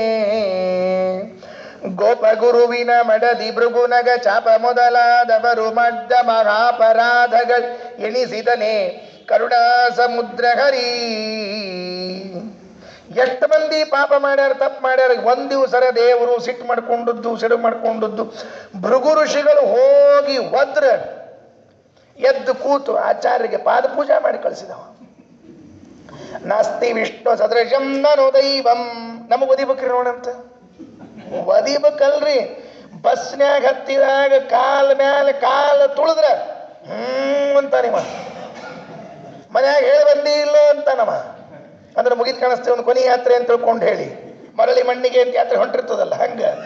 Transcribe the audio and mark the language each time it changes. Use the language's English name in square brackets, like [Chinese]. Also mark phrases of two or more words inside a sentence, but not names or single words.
[Kannada] ಗೋಪಗುರುವಿನ ಮಡದಿ ಭೃಗುನಗ ಚಾಪ ಮೊದಲಾದವರು ಮಾಡಿದ ಮಹಾಪರಾಧಗಳು ಎಣಿಸಿದನೆ ಕರುಣಾ ಸಮುದ್ರ ಹರಿ. ಎಷ್ಟು ಮಂದಿ ಪಾಪ ಮಾಡ್ಯಾರ, ತಪ್ಪು ಮಾಡ್ಯಾರ. ಒಂದ್ ದಿವಸರ ದೇವರು ಸಿಟ್ಟು ಮಾಡ್ಕೊಂಡದ್ದು, ಸಿಡು ಮಾಡ್ಕೊಂಡದ್ದು. ಭೃಗು ಋಷಿಗಳು ಹೋಗಿ ಒದ್ರ ಎದ್ದು ಕೂತು ಆಚಾರ್ಯರಿಗೆ ಪಾದ ಪೂಜಾ ಮಾಡಿ ಕಳಿಸಿದವ. [Sanskrit] ನಾಸ್ತಿ ವಿಷ್ಣು ಸದೃಶಂ ನನು ದೈವಂ. [Kannada] ನಮಗ್ ಒದಿಬೇಕ್ರಿ ನೋಡಂತ. ಒದಿಬೇಕಲ್ರಿ. ಬಸ್ನ್ಯಾಗ ಹತ್ತಿದಾಗ ಕಾಲ ಮ್ಯಾಲ ಕಾಲ ತುಳಿದ್ರ ಅಂತಾನಿವ. ಮನ್ಯಾಗ ಹೇಳಿ ಬಂದಿ ಇಲ್ಲೋ ಅಂತಾನವ. ಅಂದ್ರೆ ಮುಗಿದ್ ಕಾಣಿಸ್ತೇವೆ ಒಂದು ಕೊನೆ ಯಾತ್ರೆ ಅಂತ ತಿಳ್ಕೊಂಡು ಹೇಳಿ ಮರಳಿ ಮಣ್ಣಿಗೆ ಅಂತ ಯಾತ್ರೆ ಹೊಂಟಿರ್ತದಲ್ಲ ಹಂಗ.